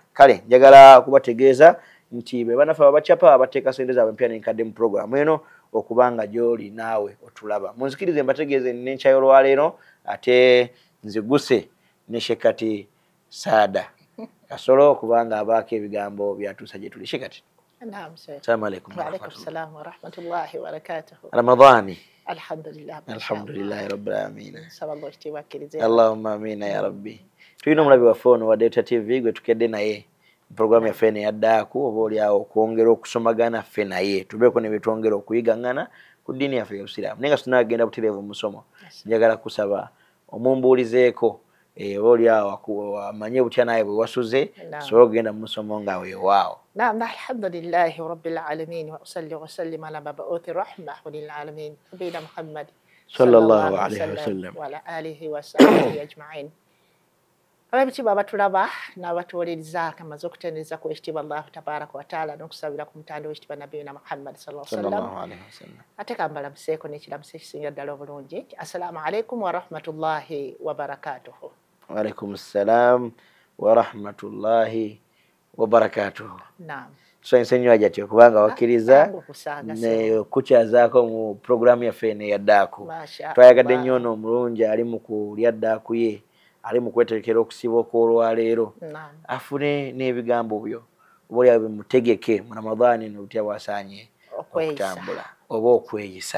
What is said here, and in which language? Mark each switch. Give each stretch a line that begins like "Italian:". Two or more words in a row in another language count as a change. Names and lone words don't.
Ganda: Kale njagala kubategeeza nti be bannaffe aba Chapa abateeka ssente zaabwe empya n'enkadde mu programu eno okubanga gy'oli naawe otulaba. Munzikirize mbategeeze n'enkya y'olwaleero ate nziguse ne Shekati Saada Kasolo kubanga abaako ebigambo byatuusa gye tuli. Shekati. Naam sir.
Arabic: السلام عليكم. وعليكم السلام ورحمة الله وبركاته.
Ganda: Ramadhani.
Arabic: Alhamdulillah رب العالمين.
Ganda: Saballo kitibakkirize.
Arabic: اللهم آمين يا ربي.
Ganda: Tulina omulabi waffe ono wa Delta TV gwe tukedde naye programu yaffe eno eyaddaako oba oliawo okwongera okusomagana ffe naye tubeeko ne byetwongera okuyigaŋŋana ku ddiini yaffe y'Obusiraamu. Naye nga tunaagenda butereevu musomo, njagala kusaba omumbuulizeeko oba oliawo amanye butya naye bwe wasuze sobola okugenda mu musomo nga weewaawo.
Arabic: نعم الحمد لله رب العالمين وأصلي وسلم على مبعوث رحمة للعالمين نبينا محمد صلى الله عليه وسلم وعلى آله وصحبه أجمعين.
Ganda: Abekitiibwa abatulaba n'abatuwuliriza kamaze okutendereza ku ekitiibwa
Arabic: الله تبارك وتعالى
Ganda: n'okusabira ku mutanda w'ekitiibwa Nabiyina Muhammad
Arabic: صلى الله عليه وسلم.
Ganda: Ate kambalamuseeko n'ekiramuso ekisinga ddala obulungi nti
Arabic: السلام عليكم ورحمة الله وبركاته. وعليكم السلام ورحمة الله وبركاته.
Ganda: Naam. Tusanyuse nnyo ajatyo kubanga wakkiriza ne kukyazaako mu programu yaffe eno eyaddaako. Twayagadde nnyo ono omulungi ali mu kulya ddaaku ye, ali mu kweterekera okusiba okw'olwaleero afune n'ebigambo byo oba olyawo bimutegeke mu Ramadhaani eno butya bwasaanye okutambula oba okweyisa.